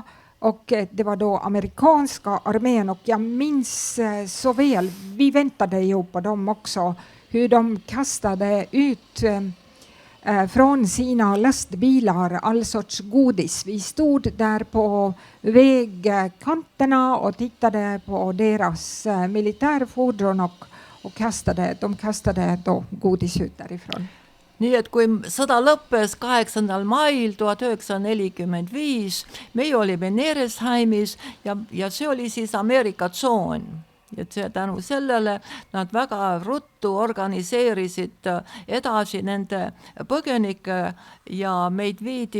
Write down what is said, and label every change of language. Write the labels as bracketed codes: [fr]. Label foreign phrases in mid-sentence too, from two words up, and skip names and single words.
[sv] Och det var då amerikanska armén. Och jag minns så väl, vi väntade ju på dem också, hur de kastade ut från sina lastbilar all sorts godis. Vi stod där på vägkanterna och tittade på deras militärfordon och de kastade då godis ut därifrån. [et] Nii et kui sõda lõppes 8. mail 1945, meie olime Neresheimis ja see oli siis Ameerika tsoon. Et see tänu sellele nad väga ruttu organiseerisid edasi nende põgenike ja meid viidi